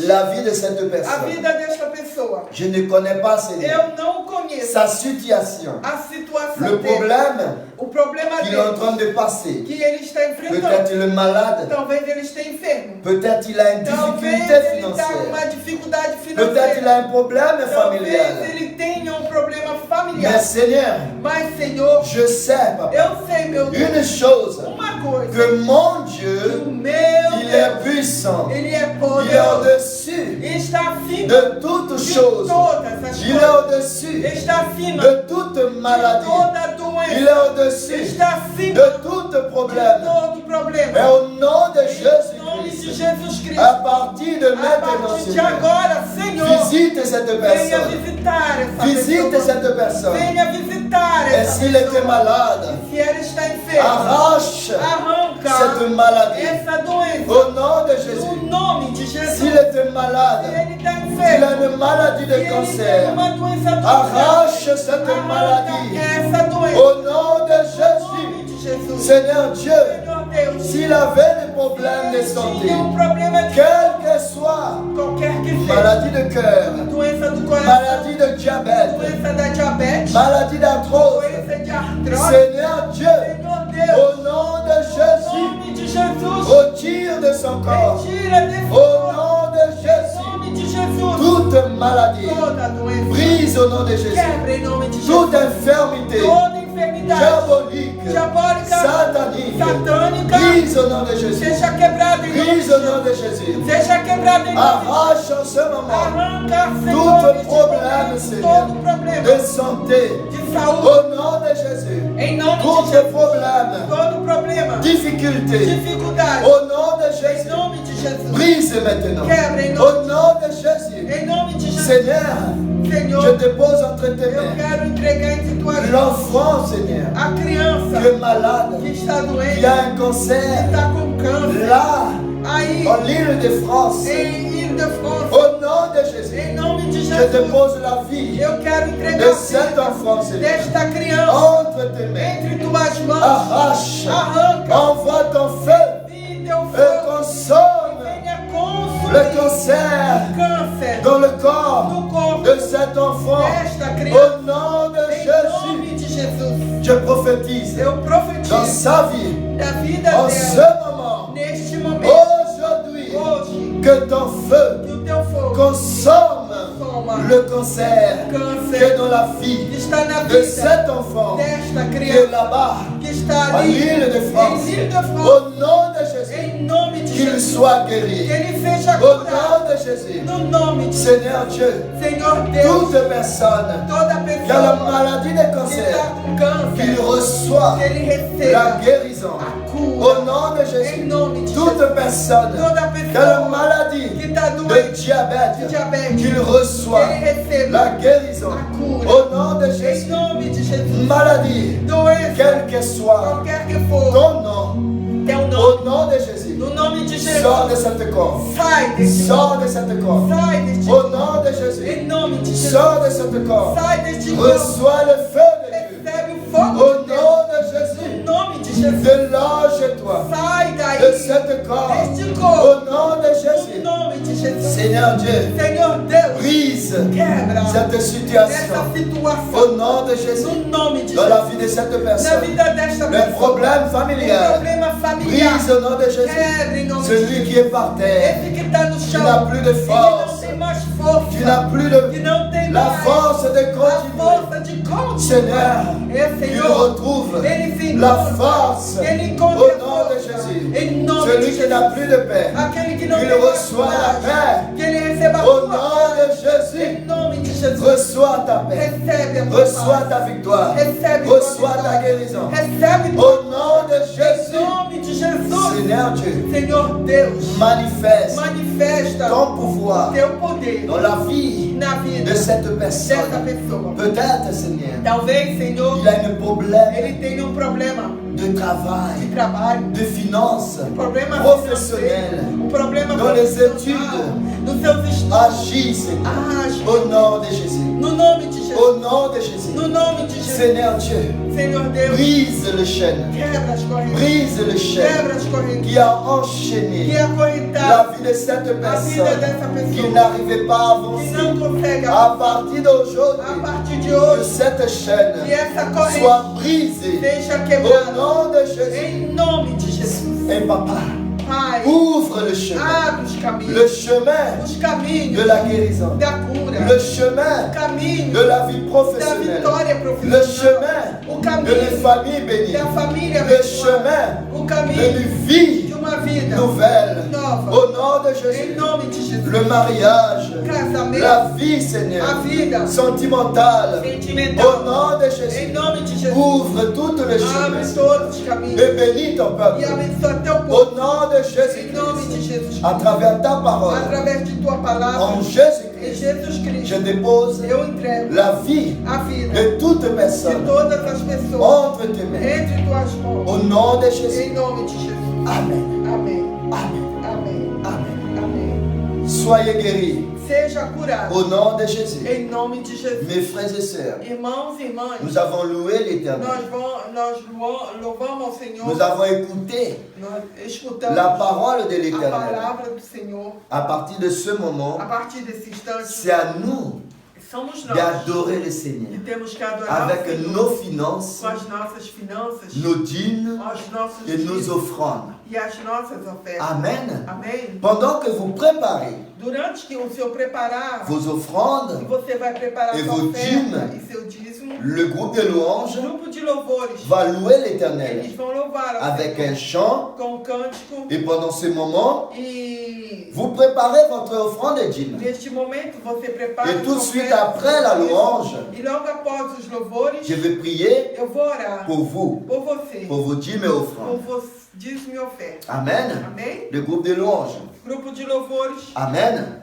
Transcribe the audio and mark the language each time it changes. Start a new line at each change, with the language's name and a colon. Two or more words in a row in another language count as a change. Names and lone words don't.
French: la vie de cette a personne.
Portuguese: vida desta pessoa.
French: Je ne connais pas, Seigneur,
Portuguese: Eu não conheço
French: sa situation,
Portuguese: a situação
French: le
Portuguese: dele,
French: problème
Portuguese: o problema
French: qu'il est en train
Portuguese: dele,
French: de passer.
Portuguese: que ele está enfrentando.
French: Peut-être il est malade,
Portuguese: Talvez ele esteja enfermo.
French: peut-être il a une
Portuguese: Talvez
French: difficulté
Portuguese: ele está com uma
French: financière,
Portuguese: dificuldade
French: peut-être il
Portuguese: financeira.
French: a un problème
Portuguese: Talvez
French: familial.
Portuguese: ele tenha um problema
French: Mais
Portuguese: familiar.
French: Seigneur,
Portuguese: Mas, Senhor,
French: je sais, Papa,
Portuguese: eu sei, meu Deus,
French: une chose,
Portuguese: uma coisa.
French: que mon
Portuguese: Que o
French: Dieu,
Portuguese: meu
French: il est
Portuguese: Deus,
French: puissant,
Portuguese: ele é
French: il est
Portuguese: poderoso.
French: au-dessus
Portuguese: Está acima
French: de toutes
Portuguese: de
French: choses,
Portuguese: todas as
French: il est
Portuguese: coisas.
French: au-dessus
Portuguese: Está acima
French: de toute
Portuguese: de
French: maladie,
Portuguese: toda
French: il
Portuguese: doença.
French: est au-dessus
Portuguese: Está acima
French: de tout
Portuguese: de
French: problème.
Portuguese: todo
French: Et
Portuguese: problema.
French: au nom de
Portuguese: Em nome de
French: Jésus-Christ,
Portuguese: Jesus Cristo.
French: à partir de
Portuguese: A
French: maintenant,
Portuguese: partir de
French: Seigneur,
Portuguese: agora, Senhor,
French: visite cette
Portuguese: venha
French: personne,
Portuguese: visitar essa
French: visite
Portuguese: pessoa.
French: cette personne.
Portuguese: Venha visitar
French: Et
Portuguese: essa
French: s'il était
Portuguese: pessoa.
French: malade,
Portuguese: Se ela está enferma,
French: arrache
Portuguese: arranca
French: cette maladie.
Portuguese: essa doença.
French: Au nom de
Portuguese: No
French: Jésus,
Portuguese: nome de Jesus.
French: s'il était
Portuguese: Se
French: malade,
Portuguese: ele está
French: s'il
Portuguese: enfermo,
French: a une maladie
Portuguese: se
French: de
Portuguese: ele tem
French: cancer,
Portuguese: uma doença do
French: arrache
Portuguese: céu,
French: cette
Portuguese: arranca
French: maladie.
Portuguese: essa doença.
French: Au nom de
Portuguese: No nome
French: Jésus,
Portuguese: de Jesus.
French: Seigneur Dieu,
Portuguese: Senhor Deus
French: s'il avait des problèmes de santé,
Portuguese: tinha problema de
French: quel que soit,
Portuguese: qualquer que seja,
French: maladie de cœur,
Portuguese: doença do coração,
French: maladie de diabète,
Portuguese: doença da diabetes,
French: maladie d'arthrose,
Portuguese: doença de artrose,
French: Seigneur Dieu,
Portuguese: Senhor Deus,
French: au nom de
Portuguese: em
French: Jésus,
Portuguese: nome de Jesus,
French: retire de son corps,
Portuguese: retira desse
French: au
Portuguese: corpo,
French: nom de
Portuguese: em
French: Jésus,
Portuguese: nome de Jesus,
French: toute maladie,
Portuguese: toda doença,
French: brise au nom de Jésus,
Portuguese: quebra em nome de
French: toute
Portuguese: Jesus,
French: infirmité,
Portuguese: toda enfermidade
French: diabolique,
Portuguese: diabólica,
French: satanique,
Portuguese: satânica,
French: brise au nom de Jésus,
Portuguese: seja quebrada em nome de
French: brise au nom
Portuguese: Jesus,
French: de Jésus,
Portuguese: seja quebrada em nome de Jesus.
French: arrache en ce moment
Portuguese: Arranca, Senhor,
French: tout
Portuguese: neste
French: problème,
Portuguese: momento,
French: Seigneur,
Portuguese: todo problema
French: de santé,
Portuguese: de saúde,
French: au nom de Jésus,
Portuguese: em nome de
French: tout
Portuguese: Jesus.
French: problème,
Portuguese: Todo problema,
French: difficulté,
Portuguese: dificuldade,
French: au nom de
Portuguese: em
French: Jésus,
Portuguese: nome de Jesus.
French: brise maintenant,
Portuguese: Quebra em
French: au
Portuguese: nome
French: nom de Jésus,
Portuguese: Em nome de Jesus.
French: Seigneur, je
Portuguese: Senhor,
French: dépose entre tes
Portuguese: eu
French: mains
Portuguese: quero entregar em tua mão
French: l'enfant, Seigneur,
Portuguese: a criança
French: qui est malade,
Portuguese: que está doente,
French: qui a un
Portuguese: que
French: cancer,
Portuguese: está com câncer,
French: là,
Portuguese: aí
French: en l'île de France,
Portuguese: em Ilha-de-France.
French: au nom de Jésus,
Portuguese: Em nome de
French: je
Portuguese: Jesus,
French: dépose la vie
Portuguese: eu quero
French: de
Portuguese: entregar a
French: cet
Portuguese: vida
French: enfant, Seigneur,
Portuguese: desta criança
French: entre tes mains,
Portuguese: entre tuas mãos.
French: arrache,
Portuguese: Arranca,
French: envoie ton feu
Portuguese: e teu
French: et
Portuguese: fogo
French: consomme
Portuguese: venha consumir
French: le cancer
Portuguese: câncer
French: dans le corps
Portuguese: no corpo
French: de cet enfant,
Portuguese: desta criança.
French: au nom de
Portuguese: Em
French: Jésus.
Portuguese: nome de Jesus,
French: Je prophétise
Portuguese: eu
French: dans
Portuguese: profetizo
French: sa vie,
Portuguese: da vida
French: en
Portuguese: dela,
French: ce moment,
Portuguese: neste momento,
French: aujourd'hui,
Portuguese: hoje,
French: que ton feu
Portuguese: que o teu fogo
French: consomme
Portuguese: consoma
French: le cancer qui
Portuguese: câncer
French: est dans la
Portuguese: que
French: vie
Portuguese: está na
French: de
Portuguese: vida
French: cet enfant
Portuguese: desta
French: qui est
Portuguese: criança
French: là-bas,
Portuguese: que está
French: à
Portuguese: ali
French: l'île de France.
Portuguese: em Ilha-de-France.
French: Au nom de Jésus,
Portuguese: Em nome de
French: qu'il
Portuguese: Jesus,
French: soit
Portuguese: que
French: guéri.
Portuguese: ele seja
French: Au
Portuguese: curado.
French: nom de Jésus,
Portuguese: No nome de
French: Seigneur Dieu,
Portuguese: Senhor Deus,
French: toute personne
Portuguese: toda
French: qui a la
Portuguese: pessoa
French: maladie de
Portuguese: que está
French: cancer,
Portuguese: com câncer,
French: qu'il reçoit
Portuguese: que ele receba
French: la guérison.
Portuguese: a
French: Au
Portuguese: cura.
French: nom de
Portuguese: Em
French: Jésus,
Portuguese: nome de
French: toute
Portuguese: Jesus,
French: personne
Portuguese: toda
French: qui a la
Portuguese: pessoa
French: maladie
Portuguese: que está
French: de
Portuguese: doente,
French: diabète,
Portuguese: de diabetes,
French: qu'il reçoit
Portuguese: que ele receba
French: la guérison.
Portuguese: a cura.
French: Au nom de
Portuguese: Em
French: Jésus,
Portuguese: nome de Jesus,
French: maladie,
Portuguese: doença,
French: quel que soit
Portuguese: qualquer que for,
French: ton nom,
Portuguese: teu nome,
French: au nom de Jésus,
Portuguese: no nome de Jesus,
French: sors de cette corps.
Portuguese: sai deste
French: Sors de cette corps.
Portuguese: sai deste
French: Au nom de Jésus,
Portuguese: em nome de Jesus,
French: sors de cette corps.
Portuguese: sai deste corpo,
French: Reçois le feu de Dieu.
Portuguese: recebe o fogo
French: Au
Portuguese: de Deus,
French: nom de Jésus,
Portuguese: no nome de Jesus,
French: déloge-toi
Portuguese: sai
French: de
Portuguese: daí
French: cette corps.
Portuguese: deste
French: Au
Portuguese: corpo,
French: nom de
Portuguese: no
French: Jésus,
Portuguese: nome de Jesus.
French: Seigneur Dieu,
Portuguese: Senhor Deus,
French: brise
Portuguese: quebra
French: cette situation.
Portuguese: essa situação
French: Au nom de Jésus,
Portuguese: no nome de
French: dans
Portuguese: Jesus.
French: la vie de cette
Portuguese: Na
French: personne,
Portuguese: vida desta
French: le
Portuguese: pessoa,
French: problème
Portuguese: o
French: familial,
Portuguese: problema familiar,
French: brise au nom de Jésus.
Portuguese: quebra em nome de
French: Celui
Portuguese: Jesus.
French: qui est par terre,
Portuguese: Esse que está no
French: qui
Portuguese: chão,
French: n'a plus de
Portuguese: e que não
French: force,
Portuguese: tem mais força,
French: qui n'a plus
Portuguese: que
French: de
Portuguese: não tem
French: la
Portuguese: mais
French: force de
Portuguese: a
French: continuer.
Portuguese: força de continuar.
French: Seigneur,
Portuguese: É,
French: il
Portuguese: Senhor,
French: retrouve
Portuguese: ele se
French: la
Portuguese: encontra,
French: force
Portuguese: ele
French: au
Portuguese: encontra a
French: nom de
Portuguese: força,
French: Jésus.
Portuguese: em nome de
French: Celui qui
Portuguese: Jesus.
French: n'a plus de paix,
Portuguese: Aquele que não
French: qu'il
Portuguese: tem mais
French: reçoit la
Portuguese: paz,
French: paix.
Portuguese: que ele receba a
French: Au
Portuguese: tua
French: nom de
Portuguese: paz,
French: Jésus,
Portuguese: em nome de Jesus.
French: reçois ta paix,
Portuguese: Recebe a tua
French: reçois
Portuguese: paz,
French: ta victoire,
Portuguese: recebe tua
French: reçois ta
Portuguese: vitória,
French: guérison.
Portuguese: recebe tua
French: Au nom de
Portuguese: em
French: Jésus,
Portuguese: nome de Jesus.
French: Seigneur Dieu,
Portuguese: Senhor Deus,
French: manifeste
Portuguese: manifesta
French: ton pouvoir
Portuguese: teu poder
French: dans la vie
Portuguese: na vida
French: de cette
Portuguese: dessa
French: personne.
Portuguese: pessoa.
French: Peut-être, Seigneur,
Portuguese: Talvez, Senhor,
French: il a un problème
Portuguese: ele tenha um problema
French: de
Portuguese: de
French: travail,
Portuguese: trabalho,
French: de finances,
Portuguese: um problema
French: professionnel.
Portuguese: financeiro, um problema
French: Dans les
Portuguese: profissional,
French: études.
Portuguese: nos seus estudos.
French: Agis, Seigneur,
Portuguese: Age
French: au nom de Jésus.
Portuguese: no nome de Jesus.
French: Au nom de Jésus.
Portuguese: No nome de Jesus.
French: Seigneur Dieu,
Portuguese: Senhor Deus,
French: brise le chêne,
Portuguese: quebra as correntes.
French: brise le chêne
Portuguese: Quebra as correntes.
French: qui a
Portuguese: Que
French: enchaîné
Portuguese: acorrentar
French: la vie de cette
Portuguese: a vida
French: personne
Portuguese: dessa
French: qui
Portuguese: pessoa
French: n'arrivait pas à
Portuguese: que
French: avancer.
Portuguese: não consegue
French: À partir
Portuguese: a
French: d'aujourd'hui,
Portuguese: partir de
French: que
Portuguese: hoje,
French: cette
Portuguese: que
French: chaîne
Portuguese: essa corrente
French: soit brisée
Portuguese: seja
French: au
Portuguese: quebrada
French: nom de Jésus.
Portuguese: em nome de Jesus.
French: Et papa,
Portuguese: Pai,
French: ouvre le chemin,
Portuguese: abre os caminhos,
French: le chemin
Portuguese: os caminhos
French: de la guérison,
Portuguese: da cura,
French: le chemin
Portuguese: o caminho
French: de la vie
Portuguese: da
French: professionnelle,
Portuguese: vitória
French: le
Portuguese: profissional,
French: chemin
Portuguese: o
French: de
Portuguese: caminho
French: les familles bénies,
Portuguese: da família
French: le
Portuguese: abençoada,
French: chemin
Portuguese: o
French: de
Portuguese: caminho
French: une vie
Portuguese: de uma vida
French: nouvelle.
Portuguese: nova,
French: Au nom de
Portuguese: em
French: Jésus,
Portuguese: nome de Jesus.
French: le mariage,
Portuguese: O casamento,
French: la vie, Seigneur,
Portuguese: a vida
French: sentimentale. Au
Portuguese: sentimental,
French: nom de
Portuguese: em
French: Jésus,
Portuguese: nome de Jesus.
French: ouvre toutes les
Portuguese: Abre
French: chemins
Portuguese: todos os caminhos
French: et bénis ton
Portuguese: e
French: peuple.
Portuguese: abençoa teu
French: Au
Portuguese: povo,
French: nom de
Portuguese: em nome de
French: Jésus-Christ,
Portuguese: Jesus.
French: à travers ta parole,
Portuguese: Através de tua palavra,
French: en
Portuguese: em
French: Jésus-Christ,
Portuguese: Jesus
French: je
Portuguese: Cristo,
French: dépose
Portuguese: eu entrego
French: la vie
Portuguese: a vida
French: de toute
Portuguese: de
French: personne
Portuguese: todas as pessoas
French: entre tes mains.
Portuguese: entre tuas mãos,
French: Au nom de Jésus.
Portuguese: em nome de Jesus.
French: Amen.
Portuguese: Amém.
French: Amen.
Portuguese: Amém.
French: Amen.
Portuguese: Amém.
French: Soyez guéris.
Portuguese: seja curado.
French: Au nom de Jésus.
Portuguese: Em nome de Jesus.
French: Mes frères et sœurs,
Portuguese: Irmãos e irmãs,
French: nous avons loué l'Éternel.
Portuguese: Louvamos ao Senhor.
French: Nous avons écouté
Portuguese: Nós escutamos
French: la parole de
Portuguese: a
French: l'Éternel.
Portuguese: palavra do Senhor.
French: À partir de ce moment,
Portuguese: A partir desse instante,
French: c'est à nous
Portuguese: somos nós
French: d'adorer le
Portuguese: que
French: Seigneur
Portuguese: temos que adorar o
French: avec
Portuguese: Senhor
French: nos finances,
Portuguese: com as nossas finanças,
French: nos dîmes
Portuguese: os nossos
French: et nos
Portuguese: dízimos
French: offrandes.
Portuguese: e as nossas ofertas.
French: Amen.
Portuguese: Amém?
French: Pendant que vous préparez
Portuguese: Durante que o Senhor preparar,
French: vos
Portuguese: e
French: offrandes,
Portuguese: você vai preparar E sua
French: vos
Portuguese: oferta
French: dîmes.
Portuguese: e seu dízimo,
French: le groupe de
Portuguese: o
French: louanges
Portuguese: grupo de louvores,
French: va louer
Portuguese: eles
French: l'Éternel
Portuguese: vão louvar ao
French: avec
Portuguese: Senhor
French: un chant.
Portuguese: com um cântico.
French: Et pendant ce moment,
Portuguese: E
French: vous préparez votre offrande et dîme.
Portuguese: neste momento você prepara
French: Et tout de
Portuguese: sua
French: suite
Portuguese: oferta,
French: après la louange,
Portuguese: e logo após os louvores,
French: je vais prier
Portuguese: eu vou orar
French: pour vous,
Portuguese: por você,
French: pour vos dîmes et
Portuguese: por
French: offrandes.
Portuguese: vos dízimo e oferta.
French: Amen.
Portuguese: Amém?
French: Le groupe de louanges.
Portuguese: Grupo de louvores.
French: Amen.